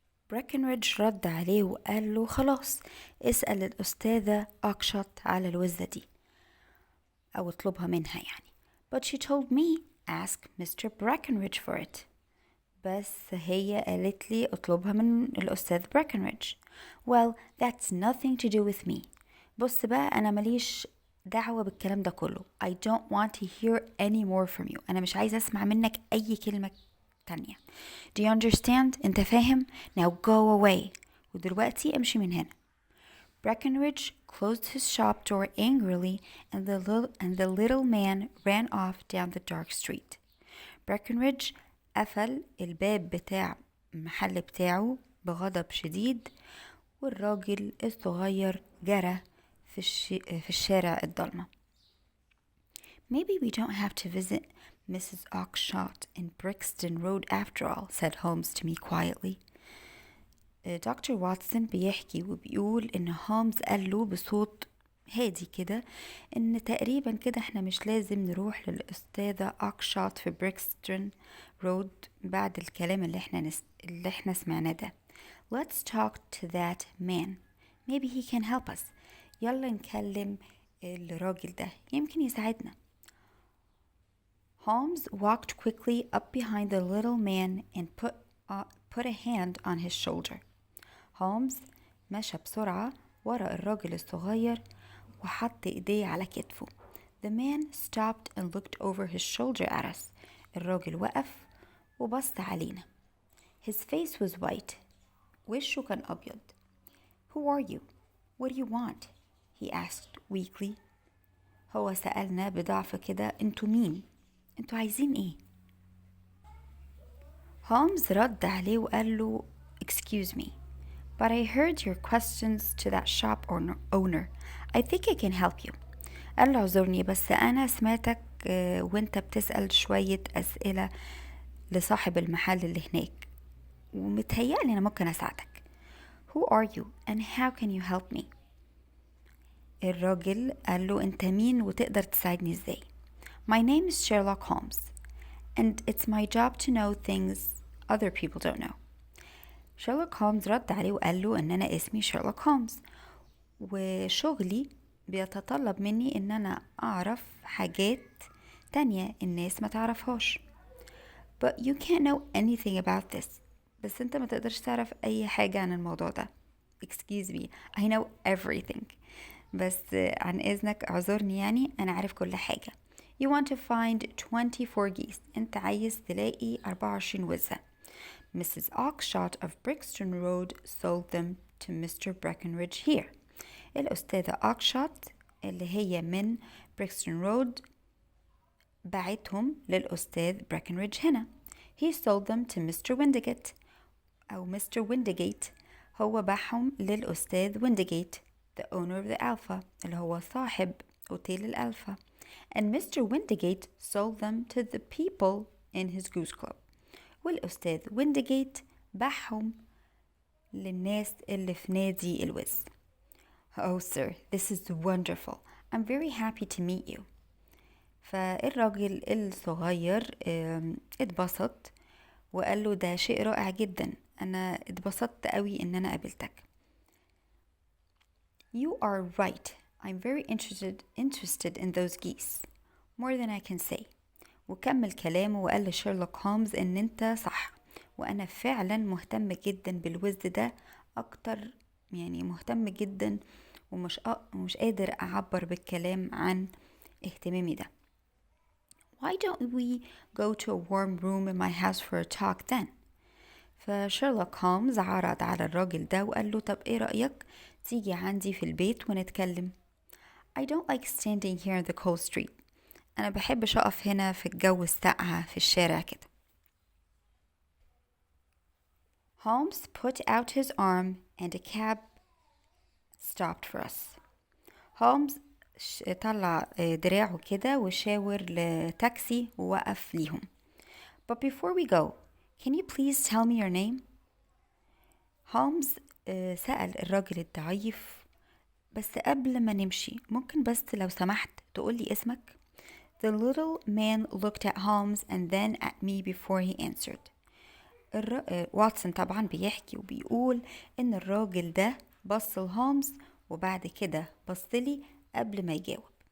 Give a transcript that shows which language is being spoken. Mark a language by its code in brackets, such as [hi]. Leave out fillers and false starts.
[ar] بريكنريدج رد عليه وقال له خلاص اسأل الأستاذة أوكشوت على الوزة دي أو اطلبها منها يعني. [en] But she told me ask Mr. Breckenridge for it. [ar] بس هي قالت لي اطلبها من الأستاذ بريكنريدج. [en] Well, that's nothing to do with me. [ar] بص بقى أنا ماليش دعوة بالكلام ده كله. [en] I don't want to hear any more from you. [ar] أنا مش عايزة أسمع منك أي كلمة تانية. [en] Do you understand? [ar] أنت فاهم؟ [en] Now go away. [ar] ودلوقتي امشي من هنا. [en] Breckenridge closed his shop door angrily and the little man ran off down the dark street. [ar] Breckenridge قفل الباب بتاع المحل بتاعه بغضب شديد والراجل الصغير جرى في الشارع الضلمة. [en] Maybe we don't have to visit Mrs. Oxshott in Brixton Road after all, said Holmes to me quietly. [ar] دكتور واتسون بيحكي وبيقول إن هولمز قال له بصوت هادي كده إن تقريبا كده إحنا مش لازم نروح للأستاذة أوكشوت في بريكستون رود بعد الكلام اللي إحنا سمعناه ده. [en] Let's talk to that man. Maybe he can help us. [ar] يلا نكلم الراجل ده يمكن يساعدنا. [en] Holmes walked quickly up behind the little man and put a hand on his shoulder. [ar] هولمز مشى بسرعة ورا الراجل الصغير وحط ايديه على كتفه. [en] The man stopped and looked over his shoulder at us. [ar] الراجل وقف وبص علينا. [en] His face was white. [ar] وشه كان أبيض. [en] Who are you? What do you want? He asked weakly. [ar] هو سألنا بضعف كده انتوا مين؟ انتوا عايزين ايه؟ هولمز رد عليه وقال له [en] Excuse me, but I heard your questions to that shop owner. I think I can help you. [ar] قال له اعذرني بس أنا سمعتك وانت بتسأل شوية أسئلة لصاحب المحل اللي هناك ومتهيألي أنا ممكن أساعدك. [en] Who are you and how can you help me؟ [ar] الراجل قال له أنت مين وتقدر تساعدني إزاي؟ [en] My name is Sherlock Holmes and it's my job to know things other people don't know. [ar] شيرلوك هولمز رد عليه وقال له ان انا اسمي شيرلوك هولمز وشغلي بيتطلب مني ان انا اعرف حاجات تانية الناس ما تعرفهاش. [en] But you can't know anything about this. [ar] بس انت ما تقدرش تعرف اي حاجة عن الموضوع ده. [en] Excuse me, I know everything. [ar] بس عن اذنك اعذرني يعني انا عارف كل حاجة. [en] You want to find 24 geese. [ar] انت عايز تلاقي 24 وزة. [en] Mrs. Oxshott of Brixton Road sold them to Mr. Breckenridge here. [ar] الأستاذة أوكشوت اللي هي من بريكستون رود باعتهم للأستاذ بريكنريدج هنا. [en] He sold them to Mr. Windigate [ar] أو [en] Mr. Windigate. [ar] هو باعهم للأستاذ [en] Windigate, the owner of the Alpha, [ar] اللي هو صاحب أوتيل الألفا. [en] And Mr. Windigate sold them to the people in his goose club. [ar] والأستاذ وينديجيت باعهم للناس اللي في نادي الوز. [en] Oh sir, this is wonderful. I'm very happy to meet you. [ar] فالراجل الصغير اتبسط وقال له ده شيء رائع جدا. أنا اتبسطت قوي إن أنا قابلتك. [en] You are right. I'm very interested in those geese. More than I can say. [ar] وكمل كلامه وقال لشيرلوك هولمز ان انت صح وانا فعلا مهتم جدا بالوز ده اكتر، يعني مهتم جدا ومش قادر اعبر بالكلام عن اهتمامي ده. [en] Why don't we go to a warm room in my house for a talk then؟ [ar] فشيرلوك هولمز عرض على الراجل ده وقال له طب ايه رأيك تيجي عندي في البيت ونتكلم؟ [en] I don't like standing here in the cold street. [ar] أنا بحبش أقف هنا في الجو الساقعة في الشارع كده. [en] Holmes put out his arm and a cab stopped for us. [ar] هولمز طلع دراعه كده وشاور لتاكسي ووقف ليهم. [en] But before we go, can you please tell me your name؟ [ar] هولمز سأل الراجل الضعيف بس قبل ما نمشي ممكن بس لو سمحت تقولي اسمك؟ [en] The little man looked at Holmes and then at me before he answered. [ar] واتسون طبعا بيحكي وبيقول إن الراجل ده بص لهولمز وبعد كده بص لي قبل ما يجاوب.